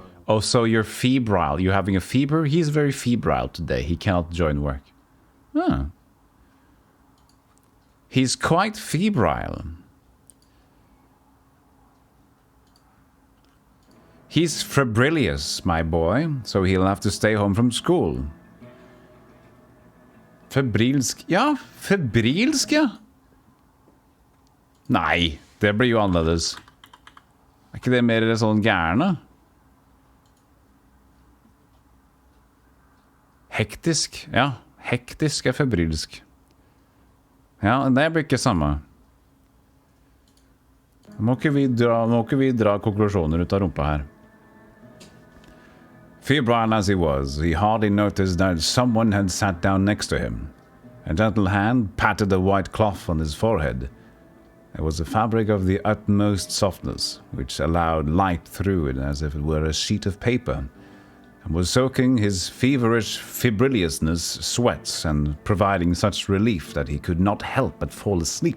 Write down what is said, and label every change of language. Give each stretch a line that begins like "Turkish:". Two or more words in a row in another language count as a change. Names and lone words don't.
English: Oh, so you're febrile. You're having a fever? He's very febrile today. He cannot join work. Huh. He's quite febrile. He's febrilous, my boy, so he'll have to stay home from school.
Norwegian: Febrilsk. Ja, febrilsk, ja. Nei, det blir jo annerledes. Er ikke det mer sånn gærne? Hektisk, ja. Hektisk febrilsk. Ja, det blir ikke samme. Må ikke vi dra konklusjoner ut av rumpa her.
English: Febrile as he was, he hardly noticed that someone had sat down next to him. A gentle hand patted the white cloth on his forehead. It was a fabric of the utmost softness, which allowed light through it as if it were a sheet of paper, and was soaking his feverish febriliousness sweats and providing such relief that he could not help but fall asleep.